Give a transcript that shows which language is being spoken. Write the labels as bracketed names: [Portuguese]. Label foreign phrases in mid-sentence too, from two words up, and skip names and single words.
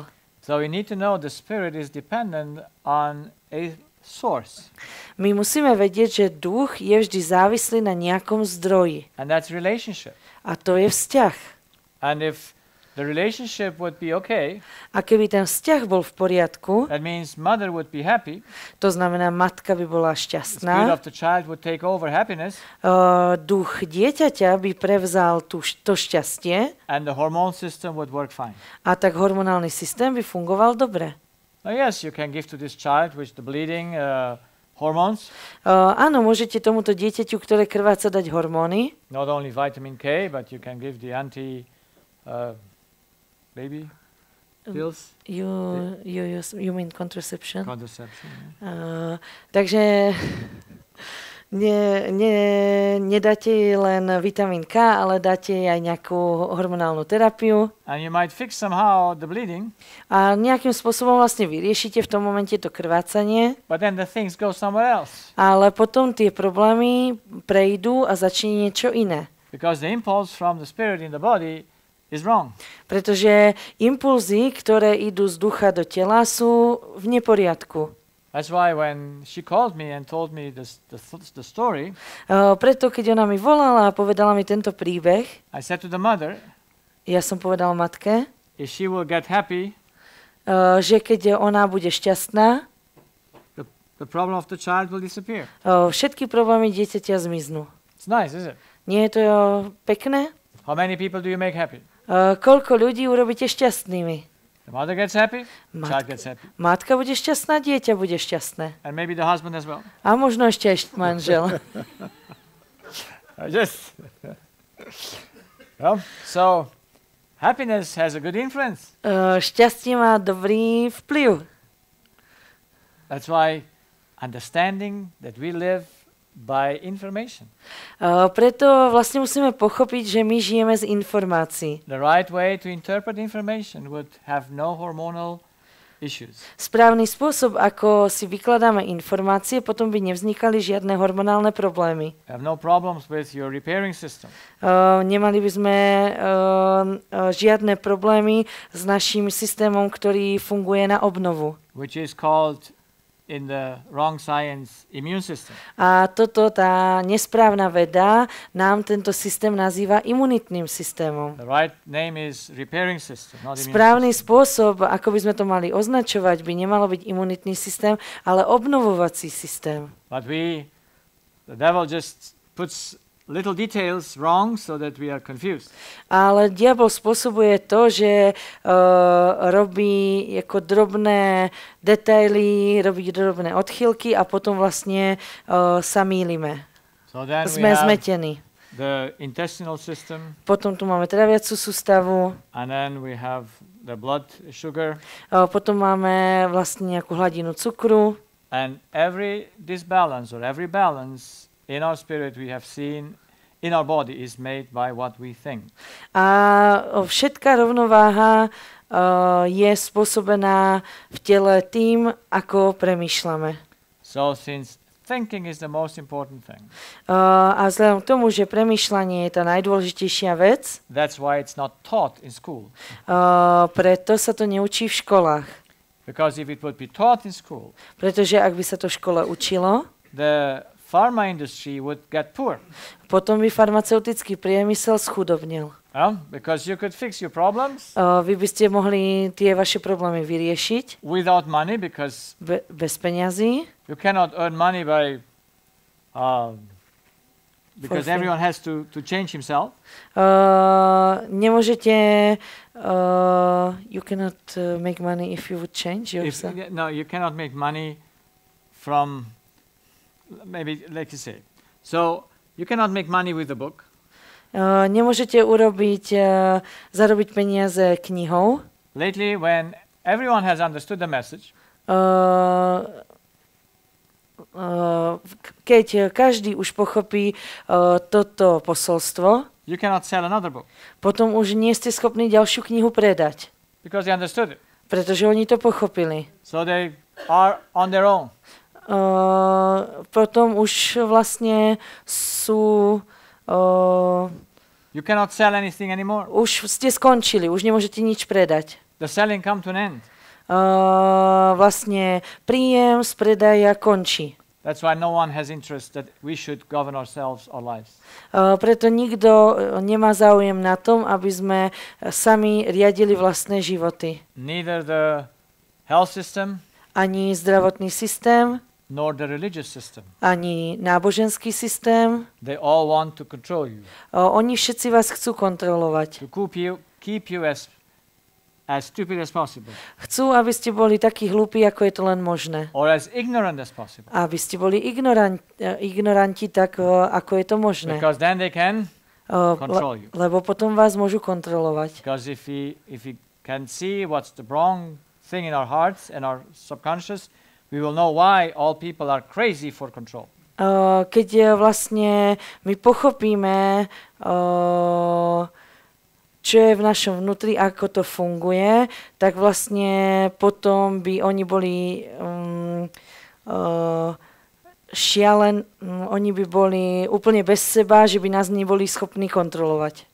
[English] So we need to know the spirit is dependent on a source. [Slovak] My musíme vedieť, že duch je vždy závislý na nejakom zdroji. [English] And that's relationship. [Slovak] A to je vzťah. [English] And if the relationship would be okay, [Slovak] A keby ten vzťah bol v poriadku, [English] that means mother would be happy, [Slovak] to znamená, matka by bola [English] the spirit [Slovak] šťastná, [English] of the child would take over happiness, [Slovak] duch dieťaťa by prevzal to šťastie [English] and the hormone system would work fine. [Slovak] a tak hormonálny systém by fungoval dobre. [English] Now yes, you can give to this child with the bleeding hormones, [Slovak] Áno, môžete tomuto dieťaťu, ktoré krváca, dať hormóny. [English] not only vitamin K, but you can give the baby pills, You mean contraception? contraception. [Slovak] Takže nedáte jej len vitamín K, ale dáte jej aj nejakú hormonálnu terapiu [English] And you might fix somehow the bleeding, [Slovak] a nejakým spôsobom vlastne vyriešite v tom momente to krvácanie, [English] but then the things go somewhere else. [Slovak] ale potom tie problémy prejdú a začne niečo iné. [English] Because the impulse from the spirit in the body is wrong. [Slovak] Pretože impulzy, ktoré idú z ducha do tela, sú v neporiadku. [English] That's why when she called me and told me the story, [Slovak] Preto, keď ona mi volala a povedala mi tento príbeh, [English] I said to the mother, [Slovak] ja som povedal matke, [English] if she will get happy, [Slovak] že keď ona bude šťastná, [English] the problem of the child will disappear. [Slovak] všetky problémy dieťaťa zmiznú. [English] It's nice, is it? [Slovak] Nie je to pekné? [English] How many people do you make happy? [Slovak] Koľko ľudí urobíte šťastnými? [English] The mother gets happy, child gets happy. [Slovak] Matka bude šťastná, dieťa bude šťastné. [English] And maybe the husband as well. [Slovak] A možno ešte aj manžel. [English] Yes. Well, so happiness has a good influence. [Slovak] Šťastie má dobrý vplyv. [English] That's why understanding that we live by information. [Slovak] Preto vlastne musíme pochopiť, že my žijeme z informácií. [English] The right way to interpret information would have no hormonal issues. [Slovak] Správny spôsob, ako si vykladáme informácie, potom by nevznikali žiadne hormonálne problémy. [English] Have no problems with your repairing system. [Slovak] Nemali by sme žiadne problémy s naším systémom, ktorý funguje na obnovu. [English] Which is called in the wrong science immune system. [Slovak] A tá nesprávna veda nám tento systém nazýva imunitným systémom. [English] The right name is repairing system, not immune [Slovak] Správny [English] system. [Slovak] spôsob, ako by sme to mali označovať, by nemalo byť imunitný systém, ale obnovovací systém. [English] But the devil just puts little details wrong so that we are confused. [Slovak] Ale diabol spôsobuje to, že robí ako drobné detaily, robí drobné odchýlky a potom vlastne sa mýlime. [English] So then [Slovak] Sme zmetení. [English] the intestinal system, [Slovak] Potom tu máme traviacu sústavu, [English] and then we have the blood sugar, [Slovak] potom máme vlastne nejakú hladinu cukru. [English] and every disbalance or every balance in our spirit we have seen in our body is made by what we think. [Slovak] A všetká rovnováha je spôsobená v tele tým, ako premýšľame. [English] So since thinking is the most important thing, [Slovak] A vzhľadom k tomu, že premýšľanie je tá najdôležitejšia vec, [English] that's why it's not taught in school. [Slovak] Preto sa to neučí v školách. [English] Because if it would be taught in school, [Slovak] Pretože ak by sa to v škole učilo, [English] the pharma industry would get poor. [Slovak] potom by farmaceutický priemysel schudobnil. [English] Because you could fix your problems [Slovak] Vy by ste mohli tie vaše problémy vyriešiť [English] without money because [Slovak] bez peňazí. [English] you cannot earn money by because For free. everyone has to change himself. Nemôžete you cannot make money if you would change yourself. No, you cannot make money from maybe like you say. So you cannot make money with a book. [Slovak] Nemôžete zarobiť peniaze knihou. [English] Lately, when everyone has understood the message, [Slovak] Keď každý už pochopí toto posolstvo, [English] you cannot sell another book [Slovak] potom už nie ste schopní ďalšiu knihu predať, [English] because they understood it. [Slovak] pretože oni to pochopili. [English] So they are on their own. [Slovak] potom už vlastne sú... [English] You cannot sell anything anymore. [Slovak] Už ste skončili, už nemôžete nič predať. [English] The selling come to an end. [Slovak] Vlastne príjem z predaja končí. [English] That's why no one has interest that we should govern ourselves, our lives. [Slovak] Preto nikto nemá záujem na tom, aby sme sami riadili vlastné životy. [English] Neither the health system, [Slovak] Ani zdravotný systém, [English] nor the religious system. [Slovak] ani náboženský systém. [English] They all want to control you. [Slovak] Oni všetci vás chcú kontrolovať. [English] To keep you as stupid as possible. [Slovak] Chcú, aby ste boli takí hlúpi, ako je to len možné. [English] Or as ignorant as possible. [Slovak] Aby ste boli ignoranti tak, ako je to možné. [English] Because then they can control you. [Slovak] Lebo potom vás môžu kontrolovať. [English] Because if we can see what's the wrong thing in our hearts and our subconscious, we will know why all people are crazy for control. [Slovak] Keď vlastne my pochopíme, čo je v našom vnútri, ako to funguje, tak vlastne potom by oni boli oni by boli úplne bez seba, že by nás neboli schopní kontrolovať.